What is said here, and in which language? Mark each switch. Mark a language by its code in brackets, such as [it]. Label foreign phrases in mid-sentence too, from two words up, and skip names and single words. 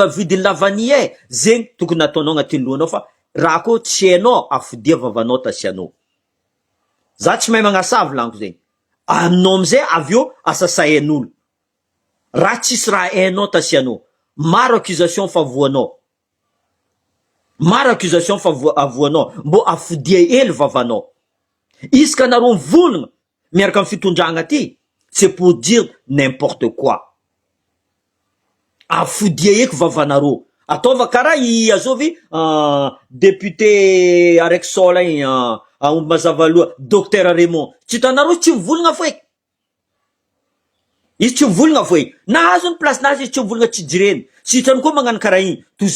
[mg] vidiny lavanie zegny tokony nataonao agnatin'ny lohanao fa raha koa tsy hainao afodia vavanao tasianao za tsy mahay magnasavy laniko zegny aminao amizay avy eo asasain'olo raha tsisy raha hainao tasianao maro accusation fa voanao maro accusation fa avoanao mbo afodia hely vavanao isaka nareo mivolagna miaraka amin'ny fitondragna ty [fr] c'est pour dire n'importe quoi [mg] afodia eky vavanareo ataova karaha i azovy député araiky sola igny aomby mazava loha docteur Raymond tsy hitanareo tsy mivolagna fo eky izy tsy mivolagna fo eky nahazo ny place nazy izy tsy mivolagna tsy jireny tsy hitrany koa magnano karaha igny toy